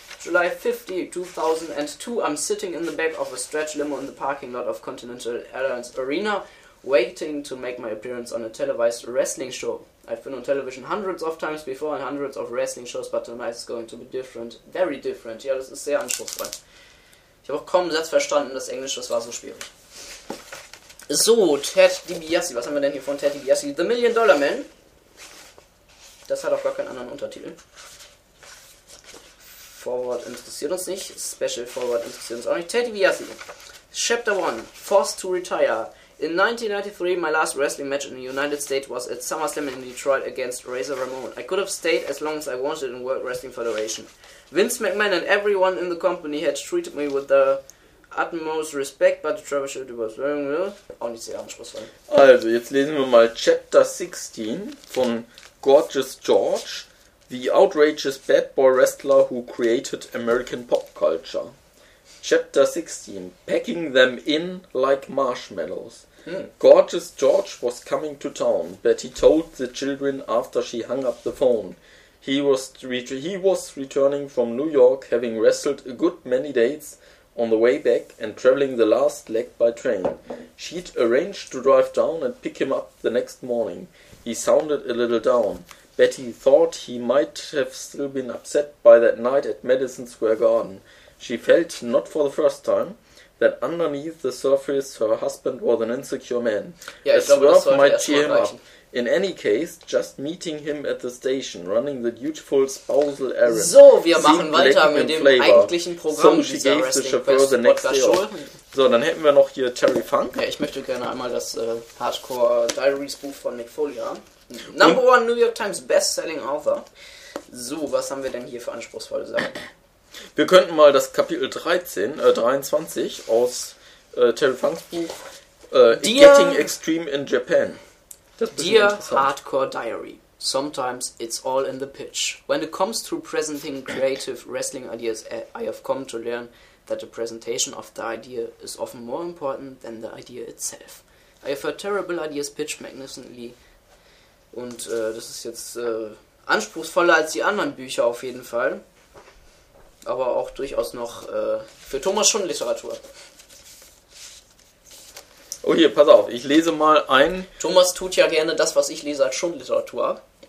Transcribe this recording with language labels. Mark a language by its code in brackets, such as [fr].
[en] July 50, 2002, I'm sitting in the back of a stretch limo in the parking lot of Continental Airlines Arena, waiting to make my appearance on a televised wrestling show. I've been on television hundreds of times before and hundreds of wrestling shows, but tonight is going to be different, very different. [de] Ja, das ist sehr anspruchsvoll. Ich habe auch kaum einen Satz verstanden, das Englisch, das war so schwierig. So, Ted DiBiase, was haben wir denn hier von Ted DiBiase? The Million Dollar Man. Das hat auch gar keinen anderen Untertitel. Forward interessiert uns nicht. Special Forward interessiert uns auch nicht. Ted DiBiase. [en] Chapter 1. Forced to retire. In 1993, my last wrestling match in the United States was at SummerSlam in Detroit against Razor Ramon. I could have stayed as long as I wanted in World Wrestling Federation. Vince McMahon and everyone in the company had treated me with the utmost respect, but the troubleshooter was wearing well. [de] Auch nicht sehr anspruchsvoll. Also, jetzt lesen wir mal Chapter 16 von Gorgeous George. [en] The outrageous bad boy wrestler who created American pop culture. Chapter 16. Packing them in like marshmallows. Gorgeous George was coming to town, Betty told the children after she hung up the phone. He was returning from New York, having wrestled a good many dates on the way back and traveling the last leg by train. She'd arranged to drive down and pick him up the next morning. He sounded a little down. Betty thought he might have still been upset by that night at Madison Square Garden. She felt, not for the first time, that underneath the surface her husband was an insecure man. [de] Ja, [en] a swerve might cheer him up. In any case, just meeting him at the station, running the dutiful spousal errand. [de] So, wir machen weiter mit dem eigentlichen Programm so dieser Wrestling-Quest-Podcast-Show. So, dann hätten wir noch hier Terry Funk. Ja, ich möchte gerne einmal das Hardcore Diaries Buch von Mick Foley haben. Number one New York Times Bestselling Author. So, was haben wir denn hier für anspruchsvolle Sachen? Wir könnten mal das Kapitel 23 aus Terry Funks Buch Getting Extreme in Japan. [en] Dear Hardcore Diary, sometimes it's all in the pitch. When it comes to presenting creative wrestling ideas, I have come to learn that the presentation of the idea is often more important than the idea itself. I have heard terrible ideas pitched magnificently. [de] Und das ist jetzt anspruchsvoller als die anderen Bücher auf jeden Fall. Aber auch durchaus noch für Thomas Schund Literatur. Oh hier, pass auf, ich lese mal ein... Thomas tut ja gerne das, was ich lese, als Schundliteratur.